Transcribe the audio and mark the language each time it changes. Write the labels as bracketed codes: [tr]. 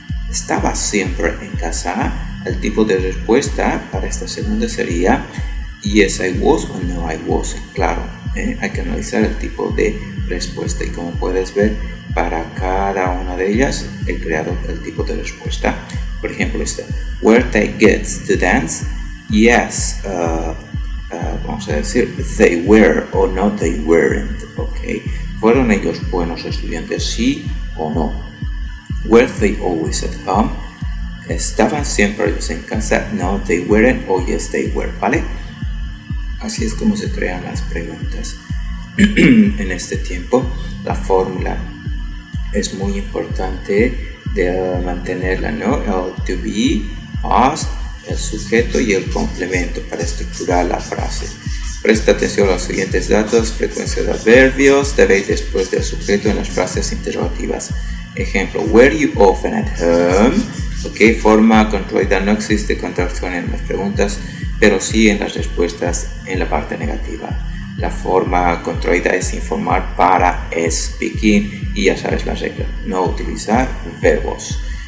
[es] ¿Estaba siempre en casa? El tipo de respuesta para esta segunda sería [en] yes I was [es] o [en] no I wasn't. [es] Claro, hay que analizar el tipo de respuesta y como puedes ver, para cada una de ellas he creado el tipo de respuesta. Por ejemplo, esta. [en] Were they good students? Yes, [es] vamos a decir [en] they were o no they weren't. Okay. [es] ¿Fueron ellos buenos estudiantes? Sí o no. [en] Were they always at home? [es] ¿Estaban siempre ellos en casa? [en] No, they weren't o yes, they were, ¿vale? [es] Así es como se crean las preguntas. En este tiempo, la fórmula es muy importante de mantenerla, ¿no? El to be, past, el sujeto y el complemento para estructurar la frase. Presta atención a los siguientes datos. Frecuencia de adverbios debe ir después del sujeto en las frases interrogativas. Ejemplo, [en] were you often at home? [es] Ok, forma controida, no existe contracción en las preguntas, pero sí en las respuestas en la parte negativa. La forma controida es informar para speaking y ya sabes la regla, no utilizar verbos.